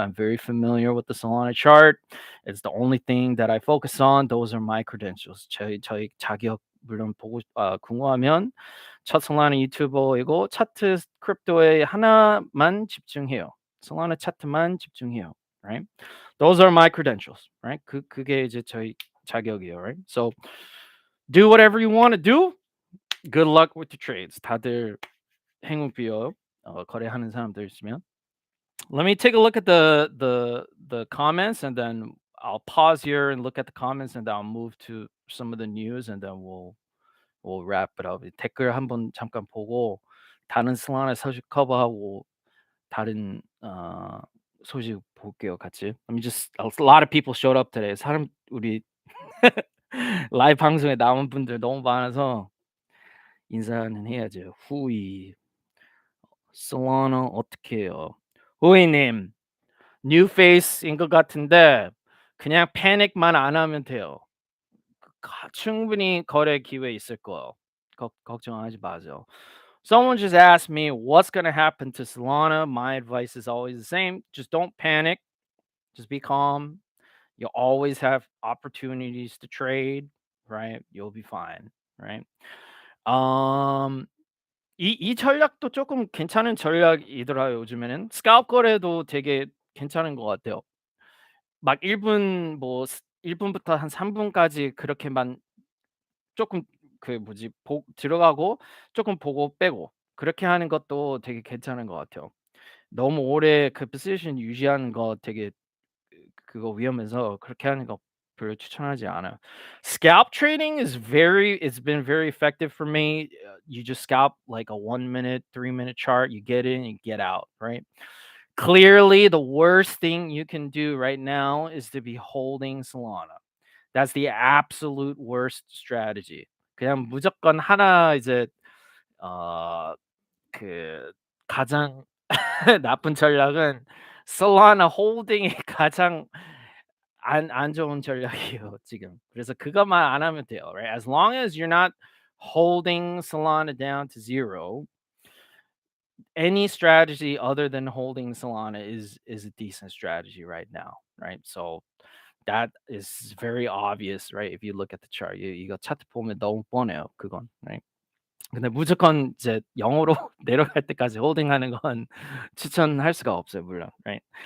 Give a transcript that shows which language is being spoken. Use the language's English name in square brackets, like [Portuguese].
[English] I'm very familiar with the Solana chart. It's the only thing that I focus on. Those are my credentials. [Korean] 저희 자격 물론 보고 궁금하면 첫 솔라나 유튜버이고 차트 크립토에 하나만 집중해요. 솔라나 차트만 집중해요, right? [English] Those are my credentials, right? [Korean] 그게 이제 저희 자격이에요, right? [English] So do whatever you want to do. Good luck with the trades. [Korean] 다들 행운 빌어요. 거래하는 사람들 있으면. [English] Let me take a look at the comments, and then I'll pause here and look at the comments, and then I'll move to some of the news, and then we'll wrap it up. [Korean] 댓글 한번 잠깐 보고 다른 슬라나 소식 커버하고 다른 소식 볼게요, 같이. [English] Let me just a lot of people showed up today. [Korean] 사람 우리 라이브 방송에 나온 분들 너무 많아서 인사는 해야죠. 후이 솔라나 어떻게 해요? 후이님 뉴 페이스인 것 같은데 그냥 패닉만 안 하면 돼요. 충분히 거래 기회 있을 거예요. 걱정하지 마세요. [English] Someone just asked me what's going to happen to Solana. My advice is always the same. Just don't panic. Just be calm. You'll always have opportunities to trade, right? You'll be fine, right? [Korean] Um 이 전략도 조금 괜찮은 전략이더라고요, 요즘에는. 스카웃 거래도 되게 괜찮은 것 같아요. 막 1분 뭐 1 분부터 한 3 분까지 그렇게만 조금 그 뭐지 들어가고 조금 보고 빼고 그렇게 하는 것도 되게 괜찮은 것 같아요. 너무 오래 그 포지션 유지하는 거 되게 그거 위험해서 그렇게 하는 거 별로 추천하지 않아요. [English] Scalp trading is it's been very effective for me. You just scalp like a 1 minute, 3 minute chart. You get in, you get out, right? Clearly, the worst thing you can do right now is to be holding Solana. That's the absolute worst strategy. [Korean] 그냥 무조건 하나 이제 어 그 가장 나쁜 전략은 Solana 홀딩이 가장 안 좋은 전략이에요, 지금. 그래서 그것만 안 하면 돼요, right? [English] As long as you're not holding Solana down to zero, any strategy other than holding Solana is a decent strategy right now, right? So that is very obvious, right? If you look at the chart, [Korean] 이거 차트 보면 너무 뻔해요, 그건, [English] right? [Korean] 근데 무조건 이제 0으로 내려갈 때까지 홀딩하는 건 추천할 수가 없어요, 물론, right?